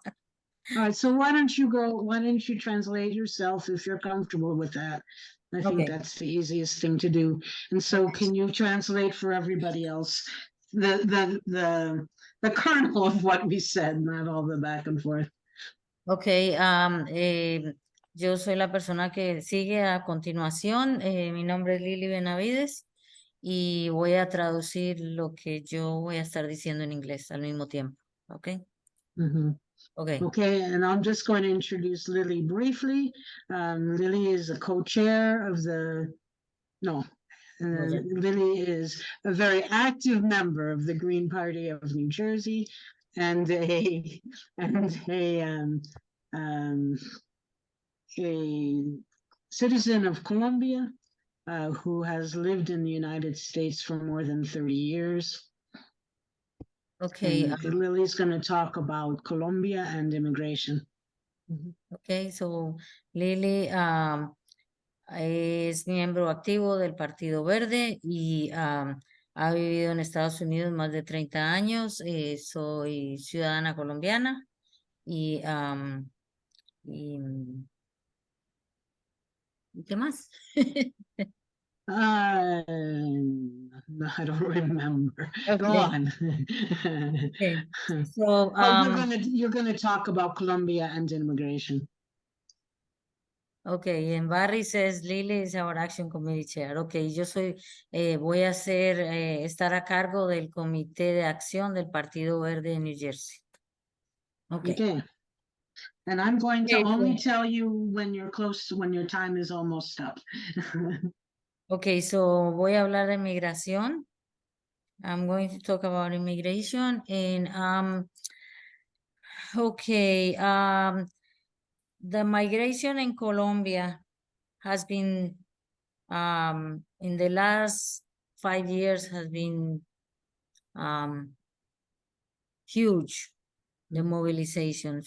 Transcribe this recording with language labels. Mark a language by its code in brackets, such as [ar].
[en] All right, so why don't you translate yourself if you're comfortable with that? I think Okay. that's the easiest thing to do. And so Okay. can you translate for everybody else the kernel of what we said, not all the back and forth? [es] Okay, yo soy la persona que sigue a continuación. Mi nombre es Lili Benavides y voy a traducir lo que yo voy a estar diciendo en inglés al mismo tiempo. [en] Okay. Mhm. Okay. Okay, and I'm just going to introduce Lily briefly. Lily is a co-chair of Lily is a very active member of the Green Party of New Jersey, and a citizen of Colombia, who has lived in the United States for more than 30 years. Okay. And Lily's going to talk about Colombia and immigration. Okay, so [es] Lili es miembro activo del Partido Verde y ha vivido en Estados Unidos más de 30 años. Soy ciudadana colombiana y ¿qué más? [en] I don't remember. Go Okay. on. Okay. So You're gonna talk about Colombia and immigration. okay, and Barry says Lily is our action committee chair. [es] Okay, yo soy, voy a estar a cargo del comité de acción del Partido Verde de New Jersey. [en] Okay. And I'm going to Okay, only tell you when you're close, when your time is almost up. Okay, so [es] voy a hablar de migración. [en] I'm going to talk about immigration and okay, the migration in Colombia has been in the last 5 years has been huge, the mobilization.